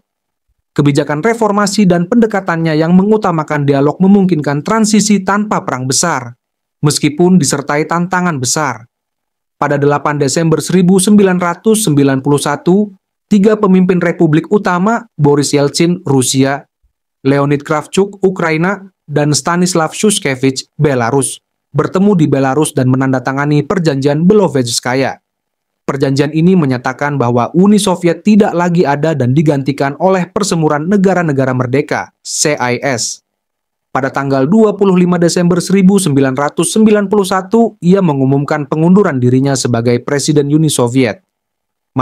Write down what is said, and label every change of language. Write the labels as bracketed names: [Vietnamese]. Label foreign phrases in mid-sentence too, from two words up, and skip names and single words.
[Indonesian] Kebijakan reformasi dan pendekatannya yang mengutamakan dialog memungkinkan transisi tanpa perang besar, meskipun disertai tantangan besar. Pada 8 Desember 1991, 3 pemimpin republik utama, Boris Yeltsin, Rusia, Leonid Kravchuk, Ukraina, dan Stanislav Shushkevich, Belarus, bertemu di Belarus dan menandatangani perjanjian Belovezhskaya. Perjanjian ini menyatakan bahwa Uni Soviet tidak lagi ada dan digantikan oleh Persemuran Negara-Negara Merdeka, CIS. Pada tanggal 25 Desember 1991, ia mengumumkan pengunduran dirinya sebagai Presiden Uni Soviet.